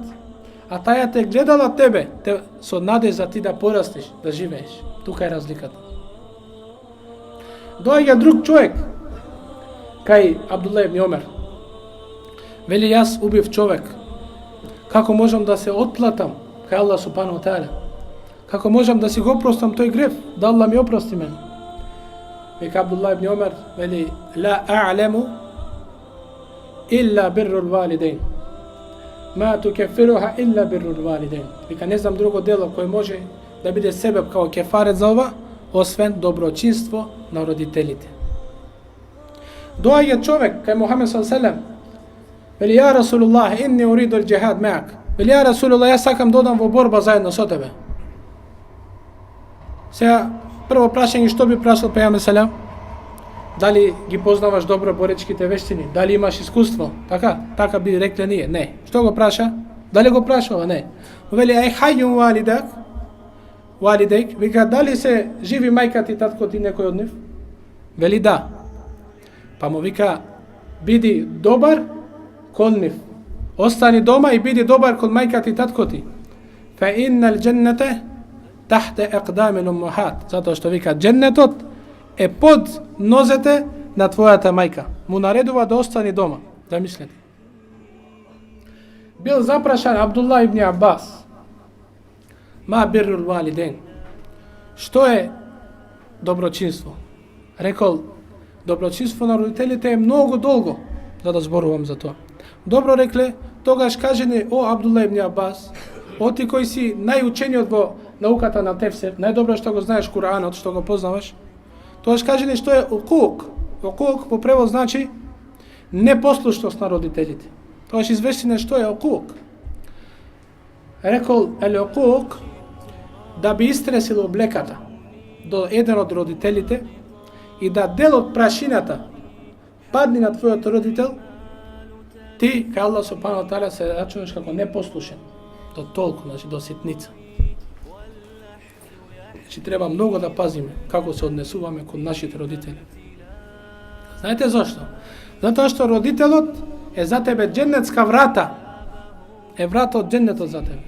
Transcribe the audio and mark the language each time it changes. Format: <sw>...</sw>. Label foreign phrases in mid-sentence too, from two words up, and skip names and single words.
<mk>А таја те гледала тебе, со надеж за ти да порастеш, да живееш. Тука е разликата. Доаѓа друг човек кај Абдулла ибн Омер. Вели, јас убив човек. Како можам да се отплатам кај</mk> <ar>الله سبحانه وتعالى?</ar> <mk>Како можам да си го опростам тој грев? Да Аллах ми опрости мене. Вика Абдулла ибн Омер, вели,</mk> <ar>لا أعلم إلا بر الوالدين. ما تكفرها إلا بر الوالدين.</ar> <mk>Вика, не знам друго дело кој може да биде себеб као кефарет за ова, освен доброчинство на родителите. Доаѓа човек кај Мухамед</mk> <ar>صلى الله عليه وسلم. Вели, يا رسول الله، إني أريد الجهاد معك.</ar> <mk>Вели,</mk> <ar>يا رسول الله,</ar> <mk>јас сакам да одам во борба заедно со тебе. Сега, прво прашање, што би прашал пејгамбер селем? Дали ги познаваш добро боречките вештини? Дали имаш искуство? Така би рекле ние. Не. Што го праша? Дали го прашава? Не.</mk> <ar>Вели, أحي والداك.</ar> <mk>Вика, дали се живи мајка ти, татко ти, некој од нив? Вели, да. Па му вика, биди добар кон нив. Остани дома и биди добар кон мајка ти, татко ти.</mk> <ar>فإن الجنة تحت أقدام الأمهات.</ar> <mk>Затоа што вика, дженнетот е под нозете на твојата мајка. Му наредува да остани дома. Замислете. Бил запрашан Абдулла ибн Аббас.</mk> <ar>ما بر الوالدين.</ar> <mk>Што е доброчинство? Рекол, доброчинство на родителите е многу долго, за да зборувам за тоа. Добро рекле, тогаш кажени, о Абдулла ибн Аббас, о ти кој си најучениот во науката на тефсир, најдобро што го знаеш Куранот, што го познаваш, тогаш кажени што е укук. Укук по превод значи непослушност на родителите. Тогаш известине што е укук. Рекол, укук, да би истресил облеката до еден од родителите и да дел од прашината падни на твојот родител, ти, кај</mk> <ar>الله سبحانه وتعالى,</ar> <mk>се рачунаш како непослушен. До толку, значи до ситница. Значи треба многу да пазиме како се однесуваме кон нашите родители. Знаете зашто? Затоа што родителот е за тебе дженнетска врата. Е врата од дженнетот за тебе.</mk>